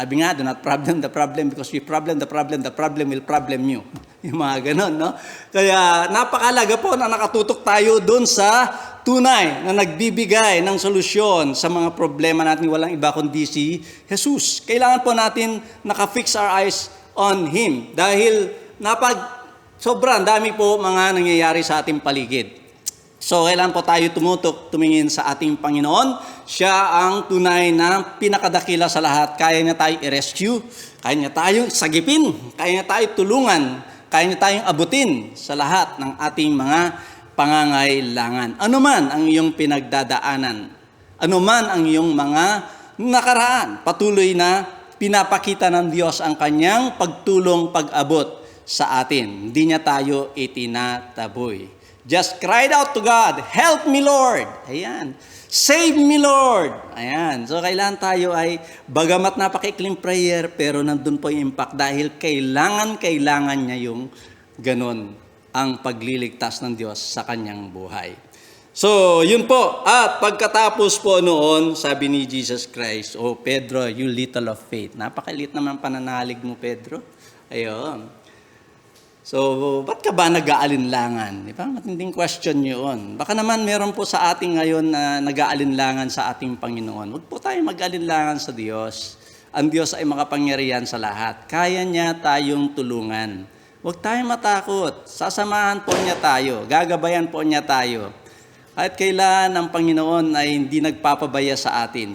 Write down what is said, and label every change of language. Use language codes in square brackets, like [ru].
[en] Sabi nga, do not problem the problem because we problem the problem will problem you. [tl] Yung mga ganon, no? Kaya napakalaga po na nakatutok tayo doon sa tunay na nagbibigay ng solusyon sa mga problema natin, walang iba kundi si Jesus. Kailangan po natin nakafix [en] our eyes on Him [tl] dahil sobrang dami po mga nangyayari sa ating paligid. So, kailangan po tayo tumingin sa ating Panginoon. Siya ang tunay na pinakadakila sa lahat. Kaya niya tayo i-rescue, kaya niya tayong sagipin, kaya niya tayo tulungan, kaya niya tayong abutin sa lahat ng ating mga pangangailangan. Ano man ang iyong pinagdadaanan, ano man ang iyong mga nakaraan, patuloy na pinapakita ng Diyos ang kanyang pagtulong, pag-abot sa atin. Hindi niya tayo itinataboy. [en] Just cried out to God, help me Lord. [tl] Ayan. [en] Save me Lord. [tl] Ayan. So kailangan tayo ay, bagamat napakaikling prayer, pero nandun po yung impact dahil kailangan niya yung ganon ang pagliligtas ng Diyos sa kanyang buhay. So, yun po. At pagkatapos po noon, sabi ni Jesus Christ, Oh Pedro, [en] you little of faith. [tl] Napakaliit naman pananalig mo, Pedro. Ayun. So, ba't ka ba nag-aalinlangan? Di ba? Matinding question yun. Baka naman meron po sa ating ngayon na nag-aalinlangan sa ating Panginoon. Huwag po tayo mag-aalinlangan sa Diyos. Ang Diyos ay makapangyarihan sa lahat. Kaya niya tayong tulungan. Huwag tayong matakot. Sasamahan po niya tayo. Gagabayan po niya tayo. Kahit kailan ang Panginoon ay hindi nagpapabaya sa atin.